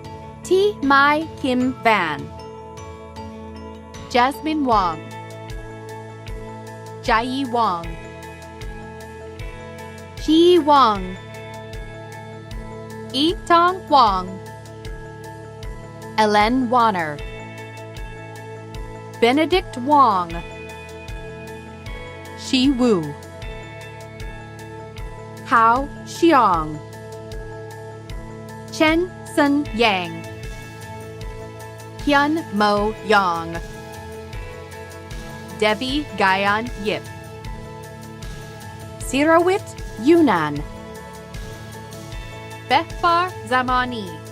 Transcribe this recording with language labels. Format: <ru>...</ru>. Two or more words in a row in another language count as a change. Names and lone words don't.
<en>Mai Kim Van, Jasmine Wong, Jai Wong, Chi Wong, Yi Tong Wong, Ellen Warner, Benedict Wong, Shi Wu, Hao Xiong, Chen Sun Yang, Hyun Mo Yang, Devi Gayan Yip, Sirawit Yunnan, Behfar Zamani,</en>